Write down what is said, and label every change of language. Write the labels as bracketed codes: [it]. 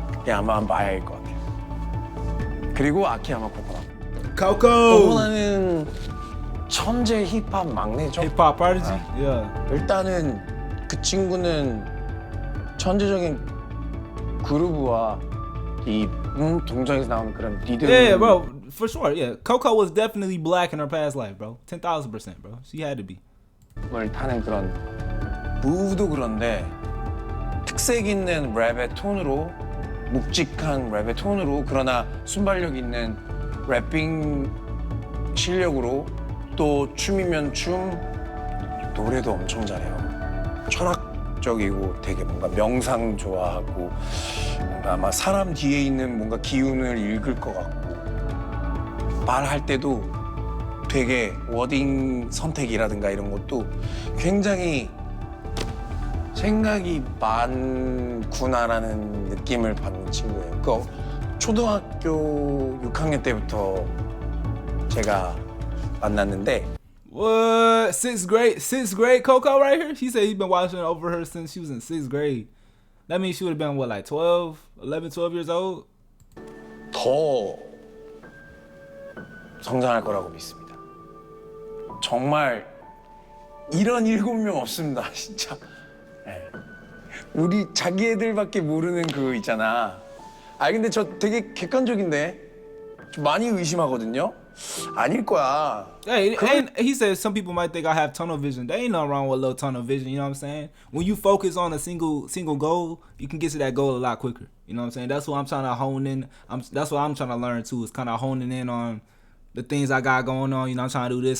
[ko] 그게 아마 마야일 것 같아요. 그리고 아키야마 코코나. 코코나는 천재 힙합 막내죠. 힙합 빠르지. Yeah. 일단은 그 친구는 천재적인 그루브와 이 동작에서 나오는 그런 리듬. [en] Yeah, bro, for sure. Yeah, Coco was definitely black in her past life, bro. 10,000%, bro. She had to be. [ko] 을 타는 그런 무브도 그런데 특색 있는 랩의 톤으로 묵직한 랩의 톤으로 그러나 순발력 있는 래핑 실력으로 또 춤이면 춤 노래도 엄청 잘해요. 철학적이고 되게 뭔가 명상 좋아하고 뭔가 아마 사람 뒤에 있는 뭔가 기운을 읽을 것 같고 말할 때도 되게 워딩 선택이라든가 이런 것도 굉장히 생각이 많구나라는 느낌을 받는 친구예요. 그 초등학교 6학년 때부터 제가 만났는데. [en] What? Sixth grade Coco right here? She said he's been watching over her since she was in 6th grade. That means she would have been what, like 12 years old? [ko] 더 성장할 거라고 믿습니다. 정말 이런 7명 없습니다, 진짜. 네. 우리 자기 애들밖에 모르는 그 있잖아. 근데 저 되게 객관적인데 좀 많이 의심하거든요. 아닐 거야. [en] Hey, he said some people might think I have tunnel vision. There ain't nothing wrong with a little tunnel vision. You know what I'm saying? When you focus on a single goal, you can get to that goal a lot quicker. You know what I'm saying? That's what I'm trying to hone in. That's what I'm trying to learn too. Is kind of honing in on the things I got going on. You know, I'm trying to do this.